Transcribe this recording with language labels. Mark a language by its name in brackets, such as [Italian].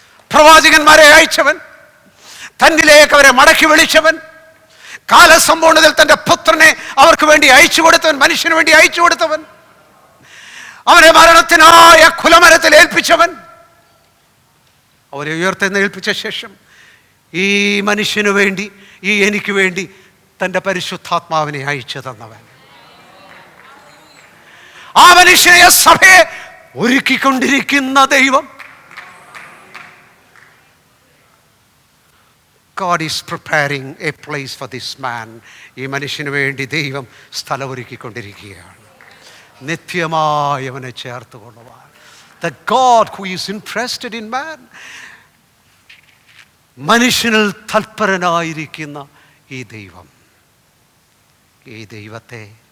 [Malayalam] പ്രവാചകന്മാരെ അയച്ചവൻ, തന്നിലേക്ക് അവരെ മടക്കി വിളിച്ചവൻ, കാലസമ്പൂർണ്ണതയിൽ തൻ്റെ പുത്രനെ അവർക്ക് വേണ്ടി അയച്ചു കൊടുത്തവൻ, മനുഷ്യന് വേണ്ടി അയച്ചു കൊടുത്തവൻ, അവരെ മരണത്തിനായ കുലമരത്തിൽ ഏൽപ്പിച്ചവൻ, അവരെ ഉയർത്തെഴുന്നേൽപ്പിച്ച ശേഷം ഈ മനുഷ്യന് വേണ്ടി, ഈ എനിക്ക് വേണ്ടി തൻ്റെ പരിശുദ്ധാത്മാവിനെ അയച്ചു തന്നവൻ, ആ മനുഷ്യനെ സഭയെ ഒരുക്കിക്കൊണ്ടിരിക്കുന്ന ദൈവം. [English] God is preparing a place for this man. [Malayalam] ഈ മനുഷ്യന് വേണ്ടി ദൈവം സ്ഥലമൊരുക്കിക്കൊണ്ടിരിക്കുകയാണ്, നിത്യമായി അവനെ ചേർത്ത് കൊള്ളുവാൻ. [English] The God who is interested in man, [Malayalam] മനുഷ്യനിൽ തൽപരനായിരിക്കുന്ന ഈ ദൈവം, ഈ ദൈവത്തെ